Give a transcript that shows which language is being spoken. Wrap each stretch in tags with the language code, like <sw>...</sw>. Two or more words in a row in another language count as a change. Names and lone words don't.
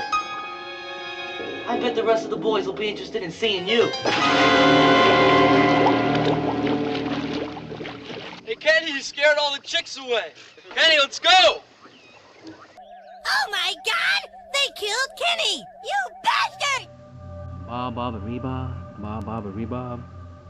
<en>I bet the rest of the boys will be interested in seeing you. Hey, Kenny, you scared all the chicks away. Kenny, let's go! Oh my God! They killed Kenny! You bastard! Bob, Bob, a rebob. Bob, Bob, a rebob.</en>